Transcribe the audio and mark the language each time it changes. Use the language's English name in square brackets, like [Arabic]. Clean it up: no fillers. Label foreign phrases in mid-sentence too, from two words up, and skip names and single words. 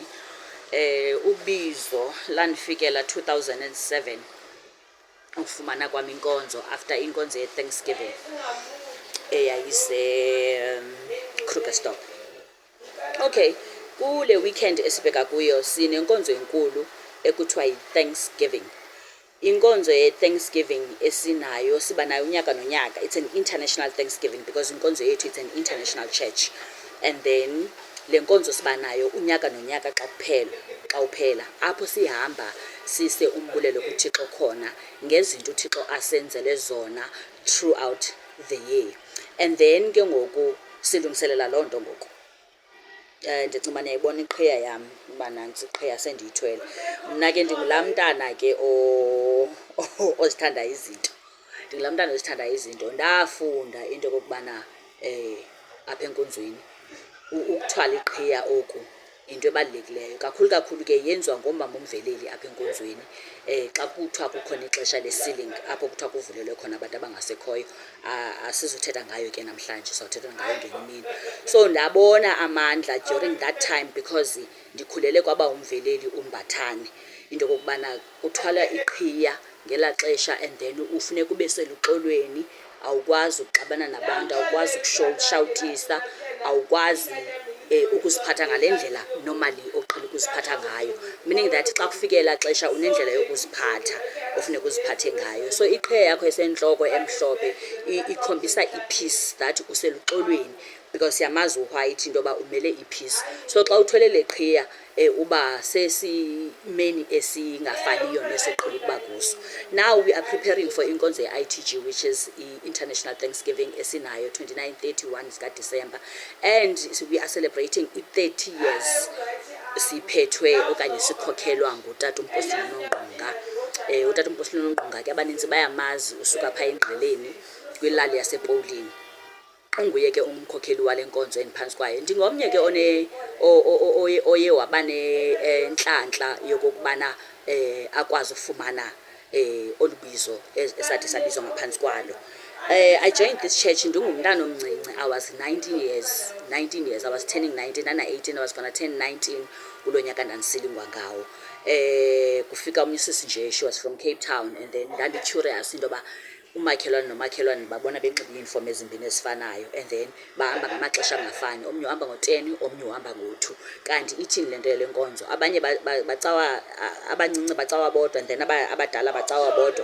[Xhosa] Ubizo landifikela 2007 ukufumana kwami inkonzo after inkonzo ye-Thanksgiving eyayise Krugersdorp. Okay, kule weekend esibheka kuyo sinenkonzo enkulu ekuthiwa yi-Thanksgiving. Inkonzo ye-Thanksgiving esinayo siba nayo unyaka nonyaka. [English] It's an international Thanksgiving because [Xhosa] inkonzo yethu [English] it's an international church. And then [Xhosa] le nkonzo siba nayo unyaka nonyaka xa uphela apho sihamba sise umbulelo kuThixo khona ngezinto uThixo asenzele zona [English] throughout the year. And then [Xhosa] ke ngoku silungiselela loo nto ngoku. Ndicinga uba niyayibona iqhiya yam uba nantsi iqhiya sendiyithwele. Mna ke ndingulaa mntana ke ozithandayo izinto. Ndingulaa mntana ozithandayo izinto. Ndafunda into yokokubana apha enkonzweni ukuthwala iqhiya oku into ebalulekileyo. Kakhulu ke yenziwa ngomama umveleli apha enkonzweni. Xa kuthiwa kukhona ixesha le-sealing apho kuthiwa kuvulelwe khona abantu abangasekhoyo, asizuthetha ngayo ke namhlanje, sizawuthetha ngayo ngenye imini. So ndabona amandla [English] during that time because [Xhosa] ndikhulele kwaba umveleli uMbathane, into yokokubana kuthwala iqhiya ngelaa xesha [English] and then [Xhosa] ufuneka ube seluxolweni, awukwazi ukuxabana nabantu, awukwazi ukushawutisa, awukwazi ukuziphatha ngale ndlela normally oqhele ukuziphatha ngayo, [English] meaning that [Xhosa] xa kufike elaa xesha unendlela yokuziphatha ofuneka uziphathe ngayo. So iqhiya yakho esentloko emhlophe ikhombisa [English] i-peace that [Xhosa] useluxolweni because yamazi uWhite into yoba umele i-peace. So xa uthwele le qhiya uba sesimeni esingafaniyo nesoqhele ukuba kuso. [English] Now we are preparing for [Xhosa] inkonzo ye-ITG, [English] which is i-International Thanksgiving [Xhosa] esinayo 29-31 zikaDisemba, [English] and we are celebrating i-30 years [Xhosa] siphethwe okanye sikhokhelwa ngutata uMpostile Nongqunga. Utata uMpostile Nongqunga ke abaninzi bayamazi usuka phaa eNgqeleni kwilali yasePaulini. Unguye ke umkhokheli wale nkonzo endiphantsi kwayo. Ndingomnye ke oye waba nentlantla yokokubana akwazi ukufumana olu bizo esathi sabizwa ngaphantsi kwalo. [English] I joined this church [Xhosa] ndingumntana omncinci. [English] I was 19 years. I was turning 19. Ndana 18, I was gonna turn 19 [Xhosa] kulo nyaka ndandisilingwa ngawo. Kufika omnye usisi nje, [English] she was from Cape Town, and then [Xhosa] ndandi-curious into yoba umakhelwane nomakhelwane babona benxibe iiyunifomu ezimbini ezifanayo [English] and then [Xhosa] bahamba ngamaxesha angafani. Omnye uhamba ngo-10, omnye uhamba ngo-2. Kanti ithini le nto yale nkonzo? Abanye bacawa, abancinci bacawa bodwa [English] and then [Xhosa] abadala bacawa bodwa.